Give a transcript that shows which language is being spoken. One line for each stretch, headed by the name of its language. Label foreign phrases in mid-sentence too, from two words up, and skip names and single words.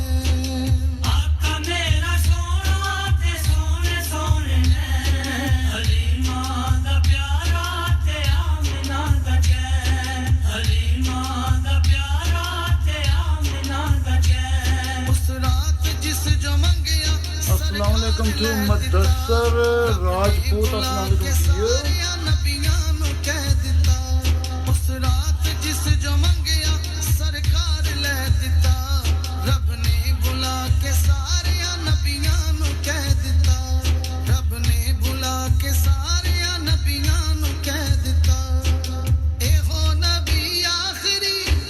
Punjabi: ਆਕ਼ਾ ਮੇਰਾ ਸੋਨਾ ਤੇ ਸੋਨੇ ਸੋਨੇ ਨੇ ਹਲੀਮਾ ਦਾ ਪਿਆਰਾ ਤੇ ਆਮਿਨਾ ਦਾ ਚੈਨ ਹਲੀਮਾ ਦਾ ਪਿਆਰਾ ਤੇ ਆਮਿਨਾ ਦਾ ਚੈਨ हलीमा दा प्यारा ते आमिना दा चैन ਉਸ ਰਾਤ ਜਿਸ ਜੋ ਮੰਗਿਆ
Arabic: السلام عليكم टू मुदस्सर राजपूत, السلام عليكم
English: to you.
Punjabi: ਨਬੀਆਂ ਨੁ ਕਹਿ ਦਿੱਤਾ ਉਸ ਰਾਤ ਜਿਸ ਜੋ ਮੰਗਿਆ ਸਰਕਾਰ ਲੇ ਦਿੱਤਾ ਰੱਬ ਨੇ ਬੁਲਾ ਕੇ ਸਾਰੇ ਨਬੀਆਂ ਨੁ ਕਹਿ ਦਿੱਤਾ ਰੱਬ ਨੇ ਬੁਲਾ ਕੇ ਸਾਰੇ ਨਬੀਆਂ ਨੁ ਕਹਿ ਦਿੱਤਾ ਏਹੋ ਨਬੀ ਆਖ਼ਰੀ